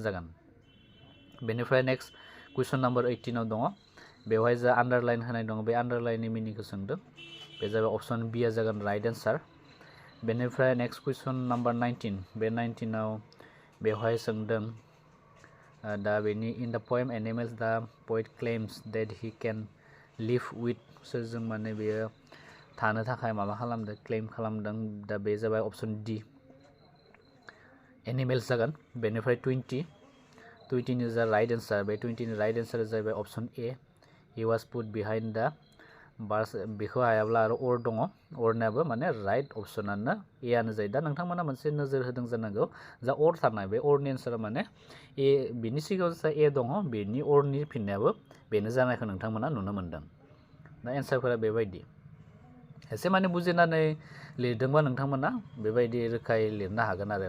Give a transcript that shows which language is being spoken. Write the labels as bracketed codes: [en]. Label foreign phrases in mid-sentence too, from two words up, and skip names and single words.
[brx] जागोन बेनिफ्राय नेक्स्ट कुइसन नम्बर 18 आव दङ बेवहाय जा आन्डारलाइन होनाय दङ बे आन्डारलाइननि मिनिंखौ सोंदों बे जाबाय ऑप्शन बी आ जागोन राइट आन्सार बेनिफ्राय नेक्स्ट कुइसन नम्बर 19 बे 19 आव बेवहाय सोंदों दा बेनि [en] in the poem animals the poet claims that he can live with सोरजों [brx] माने बेयो थानो थाखाय माबा खालामदों क्लेम खालामदों दा बे जाबाय ऑप्शन डी एनिमल्स जागोन बेनिफ्राय 20 इज द राइट आन्सार बे 20 नि राइट आन्सार जाबाय ऑप्शन ए [en] he was put behind the bars [brx] बेखौ हायाब्ला आरो और दङ औरनाबो माने राइट ऑप्शनानो ए आनो जायो दा नोंथांमोना मोनसे नोजोर होदों जानांगौ जा और थानाय बे औरनि आन्सारा माने ए बिनि सिगाङाव जा ए दङ बेनि औरनि फिननायाबो बेनो जानायखौ नोंथांमोना नुनो मोनदों दा एन्सारफोरा बेबायदि एसे माने बुजिनानै लिरदोंबा नोंथांमोना बेबायदि रोखायै लिरनो हागोन आरो